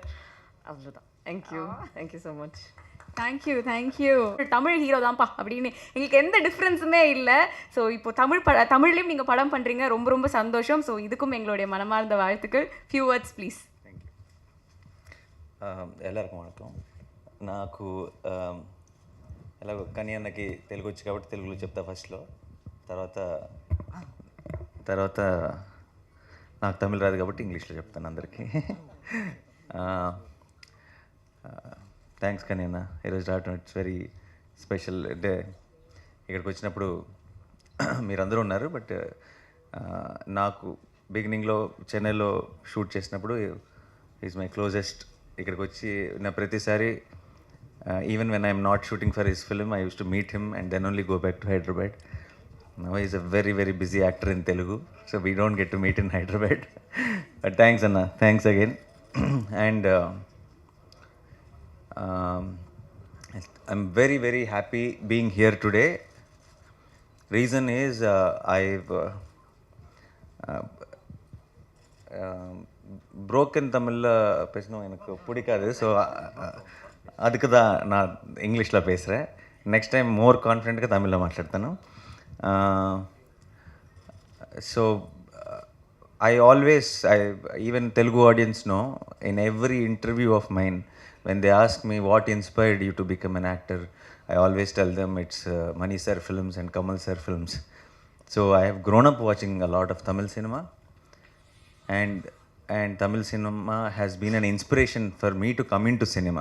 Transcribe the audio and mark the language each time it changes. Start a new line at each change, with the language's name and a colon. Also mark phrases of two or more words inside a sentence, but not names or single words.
Tamil: அவ்வளோதான்.
English: thank you so much.
Tamil: தேங்க்யூ. தமிழ் ஹீரோ தான்ப்பா அப்படின்னு எங்களுக்கு எந்த டிஃப்ரென்ஸுமே இல்லை. ஸோ இப்போ தமிழ்லேயும் நீங்கள் படம் பண்ணுறீங்க, ரொம்ப சந்தோஷம். ஸோ இதுக்கும் எங்களுடைய மனமார்ந்த வாழ்த்துக்கள்.
English: few words please.
Tamil: எல்லாருக்கும் வணக்கம்.
Telugu: నాకు ఎలాగో కని అన్నకి తెలుగు వచ్చి కాబట్టి తెలుగులో చెప్తా ఫస్ట్లో. తర్వాత నాకు తమిళ్ రాదు కాబట్టి ఇంగ్లీష్లో చెప్తాను అందరికీ. థ్యాంక్స్ కని అన్న, ఈరోజు రావటం
English: it's very special day.
Telugu: ఇక్కడికి వచ్చినప్పుడు మీరందరూ ఉన్నారు, బట్ నాకు బిగినింగ్లో చెన్నైలో షూట్ చేసినప్పుడు
English: is my closest.
Telugu: ఇక్కడికి వచ్చి నా ప్రతిసారి
English: even when I am not shooting for his film, I used to meet him and then only go back to Hyderabad. Now he is a very busy actor in Telugu, so we don't get to meet in Hyderabad. But thanks Anna, thanks again. And I'm very happy being here today. Reason is I've broken Tamil
Tamil: பேசணும் எனக்கு பிடிக்காது. ஸோ அதுக்கு தான் நான் இங்கிலீஷில் பேசுகிறேன்.
English: next time more confidentగా தமிழில் మాట్లాడతాను. సో even Telugu audience know, in every interview of mine, when they ask me what inspired you to become an actor, I always tell them it's Mani sir films and Kamal sir films. So I have grown up watching a lot of Tamil cinema, and Tamil cinema has been an inspiration for me to come into cinema.